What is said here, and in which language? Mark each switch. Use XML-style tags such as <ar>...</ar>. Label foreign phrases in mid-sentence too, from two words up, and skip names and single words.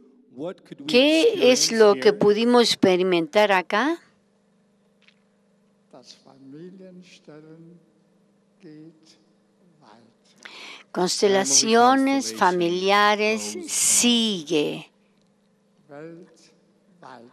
<en>what could we</en> <es>¿Qué es lo que</es> <en>experience here?</en> <es>pudimos experimentar acá?</es> <de>Das Familienstellen geht weit.</de> <es>Constelaciones familiares sigue</es> <de>Weltweit.</de>